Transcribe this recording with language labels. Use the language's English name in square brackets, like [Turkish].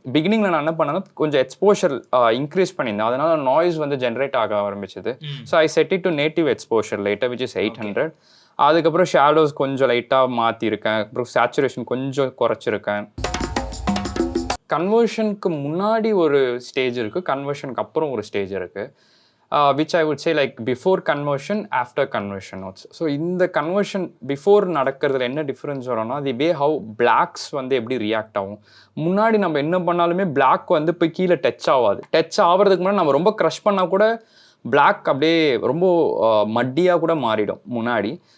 [Tamil] பிகினிங்கில் நான் என்ன பண்ணேன்னா கொஞ்சம் எக்ஸ்போஷர் இன்க்ரீஸ் பண்ணியிருந்தேன். அதனால் நாய்ஸ் வந்து ஜென்ரேட் ஆக ஆரம்பிச்சது. [English] So I set it to native exposure லைட்டாக which is 800. [Tamil] அதுக்கப்புறம் ஷேடோஸ் கொஞ்சம் லைட்டாக மாற்றிருக்கேன். அப்புறம் சேச்சுரேஷன் கொஞ்சம் குறைச்சிருக்கேன். கன்வர்ஷனுக்கு முன்னாடி ஒரு ஸ்டேஜ் இருக்குது, கன்வர்ஷனுக்கு அப்புறம் ஒரு ஸ்டேஜ் இருக்குது. [English] which I would say like before conversion, after conversion notes. [Tamil] So இந்த கன்வர்ஷன் பிஃபோர் நடக்கிறதுல என்ன டிஃப்ரென்ஸ் வரும்னா [English] the way how blocks [Tamil] வந்து எப்படி ரியாக்ட் ஆகும். முன்னாடி நம்ம என்ன பண்ணாலுமே பிளாக் வந்து போய் கீழே டச் ஆகாது. டச் ஆகிறதுக்கு முன்னாடி நம்ம ரொம்ப க்ரஷ் பண்ணால் கூட பிளாக் அப்படியே ரொம்ப மட்டியாக கூட மாறிடும் முன்னாடி.